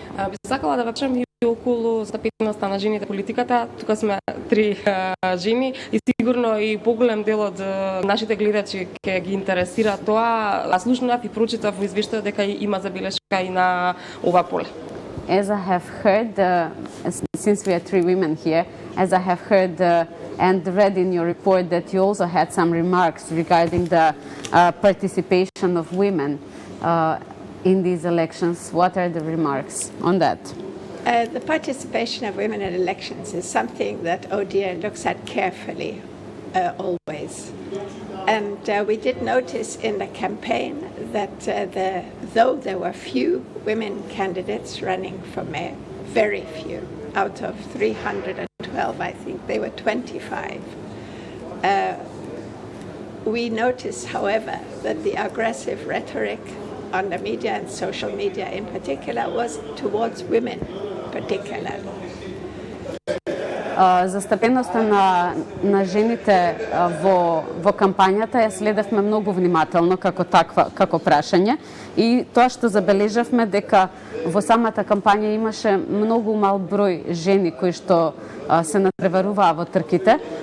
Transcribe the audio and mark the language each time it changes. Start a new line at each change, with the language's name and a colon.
Macedonian: Би сакала да вачам и околу застапеноста на жените политиката. Тука сме три жени и сигурно и поголем дел од нашите гледачи ќе ги интересира тоа. Слушнав и прочитав во извештајот дека има забелешка и на ова поле.
English: As I have heard, since we are three women here, as I have heard and read in your report that you also had some remarks regarding the participation of women in these elections. What are the remarks on that? The participation of women in elections is something that ODIHR looks at carefully, always. And we did notice in the campaign that though there were few women candidates running for mayor, very few, out of 312, I think, they were 25. We noticed, however, that the aggressive rhetoric on the media and social media in particular was towards women particularly.
Macedonian: Застапеноста на жените во кампањата ја следевме многу внимателно како прашање и тоа што забележавме дека во самата кампања имаше многу мал број жени кои што се надпреваруваа во трките.